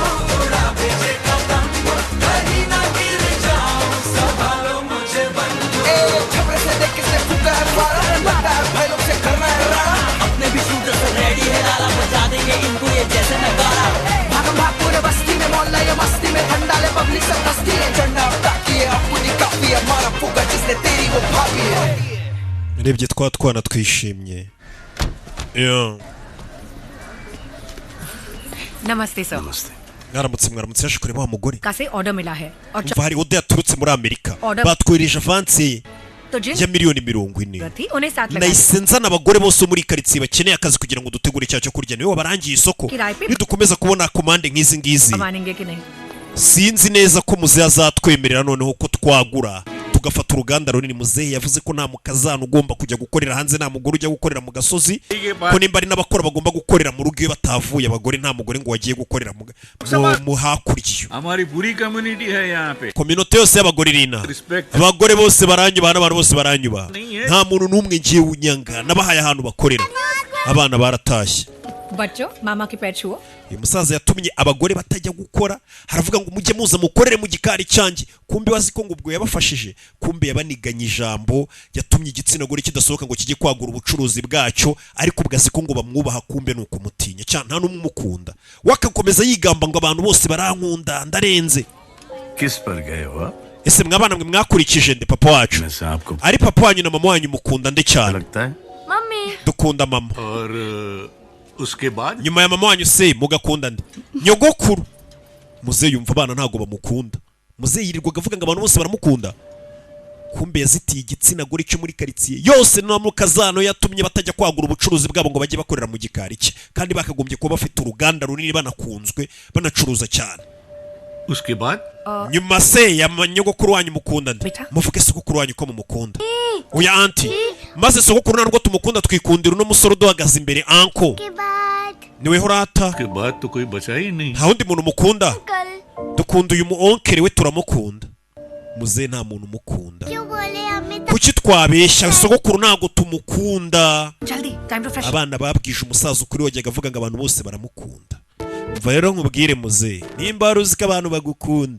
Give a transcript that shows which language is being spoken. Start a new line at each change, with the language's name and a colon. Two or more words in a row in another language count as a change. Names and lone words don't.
Hindi: उड़ा भेजे का तंबू कहीं ना गिर जाऊं संभालो मुझे बंधु छपरे से देख किसने फूका है फारा लगता है भाई लोग से करना है राड़ा अपने भी शूटर से रेडी है नाला बजा देंगे इनको ये जैसे नगारा भागम भाग पूरे बस्ती में मोहल्ला ये मस्ती में ठंडा ले पब्लिक सब मस्ती है चढ़ना ताकि अपनी काफी है मारा फूका जिसने तेरी वो भाभी है
Kinyarwanda: urebye twa twana twishimye
Hindi: नमस्ते सर
Kinyarwanda: mwaramutse yaje kureba wa mugore
Hindi: कहाँ से ऑर्डर मिला है और
Kinyarwanda: umva hari ode yaturutse muri Amerika Order- batwohereje avansi
Hindi: तो जिन
Kinyarwanda: ya miliyoni 40
Hindi: थी उन्हें साथ लगा
Kinyarwanda: nahise nzana abagore bose muri karitsiye bakeneye akazi kugira ngo dutegure icyaha cyo kurya niwe wabarangiye isoko Kirayi pe- nidukomeza kubona komande nk'izi ngizi
Hindi: मानेंगे कि नहीं
Kinyarwanda: sinzi neza ko muzehe azatwemerera noneho ko twagura tugafata uruganda runini. Muzehe yavuze ko nta mukazana ugomba kujya gukorera hanze, nta mugore ujya gukorera mu gasozi, ko nimba ari n'abakora bagomba gukorera mu rugo iyo batavuye. Abagore nta mugore ngo wagiye gukorera mu hakurya.
Hindi: हमारी बुरी कम्युनिटी है यहाँ पे.
Kinyarwanda: Community yose y'abagore rina. Abagore bose baranyuba n'abantu bose baranyuba. Nta muntu n'umwe ngiye unyanga, nabahaye ahantu bakorera. Abana baratashye.
Hindi: बच्चों मामा के पैर छुओ.
Kinyarwanda: Uyu musaza yatumye abagore batajya gukora, haravuga ngo mujye muza mukorere mu gikari cyanjye. Kumbe wazi ko ngo ubwo yabafashije, kumbe yabaniganye ijambo, yatumye igitsina gore kidasohoka ngo kijye kwagura ubucuruzi bwacyo, ariko ubwazi ko ngo bamwubaha, kumbe nuko mutinya cyane, nta numwe umukunda. Wakakomeza yigamba ngo abantu bose barankunda, ndarenze.
Hindi: किस पर गए हो?
Kinyarwanda: Ese mwabana mwe mwakurikije nde papa wacu? Ari papa wanyu na mama wanyu mukunda nde cyane? Mami. Dukunda mama.
Hindi: उसके बाद
Kinyarwanda: nyuma ya mama wanyu se mugakunda nde? Nyogokuru. Muzehe yumva abana ntago bamukunda. Muzehe yirirwaga avuga ngo abantu bose baramukunda. Kumbe yazitiye igitsina gore cyo muri karitsiye yose no mu kazano, yatumye batajya kwagura ubucuruzi bwabo ngo bajye bakorera mu gikari cye, kandi bakagombye kuba bafite uruganda runini, banakunzwe, banacuruza cyane.
Hindi: उसके बाद
Kinyarwanda: nyuma se ya nyogokuru wanyu mukunda nde? Muvuge sogokuru wanyu ko mumukunda. Oya auntie, maze sogokuru ntabwo tumukunda, twikundira no musoro duhagaze imbere uncle. Niwe horata.
Hindi: उसके बाद तो कोई बचा ही नहीं.
Kinyarwanda: Nta wundi muntu mukunda. dukunda uyu muonkere we turamukunda. Muze nta muntu umukunda. Kuki twabeshya sogokuru ntago tumukunda. Abana babwije umusaza ukuri wajyaga avuga ngo abantu bose baramukunda. Mva rero nkubwire muze nimba ruzi ko abantu bagukunda.